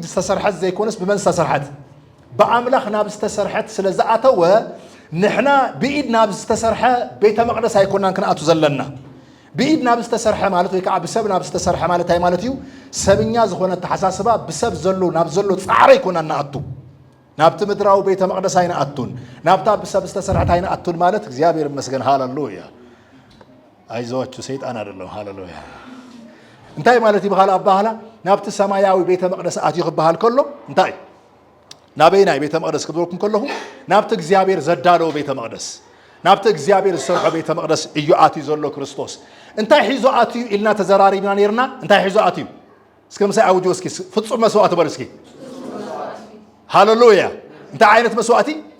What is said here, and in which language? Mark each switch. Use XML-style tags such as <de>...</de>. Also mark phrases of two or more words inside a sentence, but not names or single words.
<ti>ዝተሰርሐት ዘይኮነስ ብመን ዝተሰርሐት ብኣምላኽ ናብ ዝተሰርሐት ስለ ዝኣተወ ንሕና ብኢድ ናብ ዝተሰርሐ ቤተ መቅደስ ኣይኮናን ክንኣቱ ዘለና ብኢድ ናብ ዝተሰርሐ ማለት ወይ ከዓ ብሰብ ናብ ዝተሰርሐ ማለት እንታይ ማለት እዩ ሰብኛ ዝኾነ ተሓሳስባ ብሰብ ዘሎ ናብ ዘሎ ፃዕረ ይኮና ንኣቱ ናብቲ ምድራዊ ቤተ መቅደስ ኣይንኣቱን ናብታ ብሰብ ዝተሰርሐት ኣይንኣቱን ማለት</ti> <am>እግዚአብሔር ይመስገን</am> <ti>ሃሌሉያ</ti> <am>አይዟችሁ ሰይጣን አይደለም</am> <ti>ሃሌሉያ እንታይ ማለት ይባሃል አባሃላ ናብቲ ሰማያዊ ቤተ መቅደስ ኣትዩ ክባሃል ከሎ እንታይ ናበይናይ ቤተ መቅደስ ክብልኩም ከለኹ ናብቲ እግዚአብሔር ዘዳለው ቤተ መቅደስ ናብቲ እግዚአብሔር ዝሰርሖ ቤተ መቅደስ እዩ ኣትዩ ዘሎ ክርስቶስ እንታይ ሒዞ ኣትዩ ኢልና ተዘራሪብና ነርና እንታይ ሒዞ ኣትዩ እስከ ምሳይ ኣውጆ እስኪ ፍጹም መስዋዕት በል እስኪ ሃሌሉያ እንታይ ዓይነት መስዋዕቲ</ti>